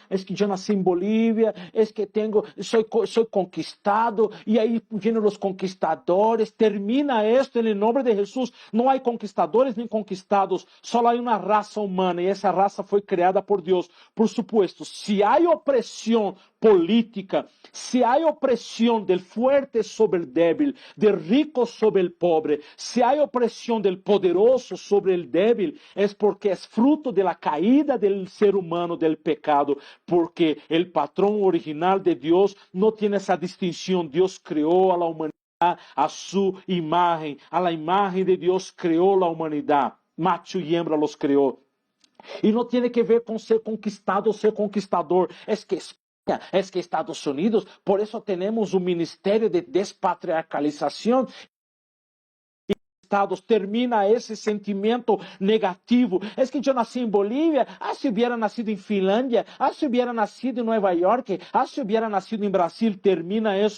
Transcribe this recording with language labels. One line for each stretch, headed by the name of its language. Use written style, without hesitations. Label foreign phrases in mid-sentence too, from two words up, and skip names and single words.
Spanish: Es que yo nací en Bolivia, es que soy conquistado, y ahí vienen los conquistadores. Termina esto en el nombre de Jesús. No hay conquistadores ni conquistados, solo hay una raza humana, y esa raza fue creada por Dios. Por supuesto, si hay opresión política,
Portuguese: se há opressão
Spanish: del fuerte sobre el débil, del rico sobre el pobre,
Portuguese: se há opressão
Spanish: del poderoso sobre el débil, es porque es fruto de la caída del ser humano, del pecado, porque el patrón original de Dios no tiene esa distinción. Dios creó a la humanidad a su imagen, a la imagen de Dios creó la humanidad, macho y hembra los creó.
Portuguese: E não tem que ver com ser conquistado ou ser conquistador.
Spanish: Es que
Portuguese: Estados Unidos, por isso temos o Ministério de Despatriarcalização. Estados, termina esse sentimento negativo.
Spanish: Es que
Portuguese: eu nasci em Bolívia,
Spanish: se hubiera
Portuguese: nascido em Finlândia,
Spanish: se hubiera
Portuguese: nascido em Nova York,
Spanish: se hubiera
Portuguese: nascido em Brasil, termina isso.